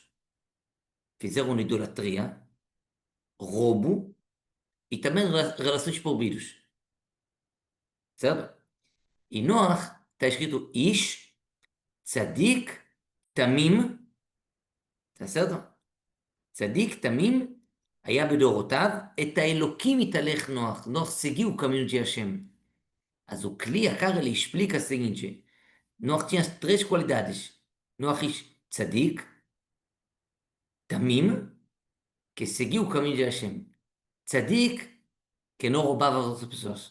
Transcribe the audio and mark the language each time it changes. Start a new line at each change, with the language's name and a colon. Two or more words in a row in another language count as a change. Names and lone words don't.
Portuguese: Fizeram idolatria, roubo e também relações proibidas. Certo? E Noach está escrito
Hebrew: איש, צדיק, תמים,
Portuguese: tá certo?
Hebrew: צדיק, תמים, היה בדורותיו, את האלוקים התהלך נוח.
Portuguese: נוח seguiu o caminho de Hashem. Mas o Kli Yakar ele explica o seguinte: Noach tinha três qualidades.
Hebrew: נח צדיק, תמים,
Portuguese: que seguiu o caminho de Hashem. Tzadik, que não roubava as outras pessoas.